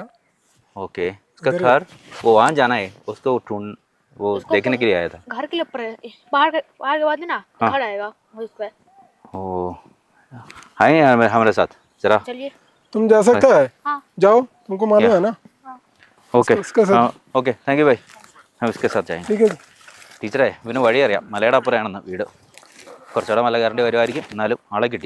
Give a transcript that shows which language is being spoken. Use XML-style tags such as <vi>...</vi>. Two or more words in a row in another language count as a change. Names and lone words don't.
<hi>ओके, उसका घर वो वहाँ जाना है, उसको ढूंढ वो देखने के लिए आया था। घर के ऊपर है, पहाड़ के बाद ना घर आएगा उस पे। ओ आए हमारे साथ जरा। चलिए। तुम जा सकता है? हाँ। जाओ, तुमको मालूम है ना? ഓക്കെ उसके साथ</hi> <en>okay, thank you bye.</en> <hi>उसके साथ जाएंगे. ठीक है।</hi> <ml>ടീച്ചറേ, പിന്നെ വഴി അറിയാം, മലയുടെ അപ്പുറമാണെന്ന് വീട്. കുറച്ചുകൂടെ മല കയറേണ്ടി വരുമായിരിക്കും, എന്നാലും ആളെ കിട്ടി.</ml>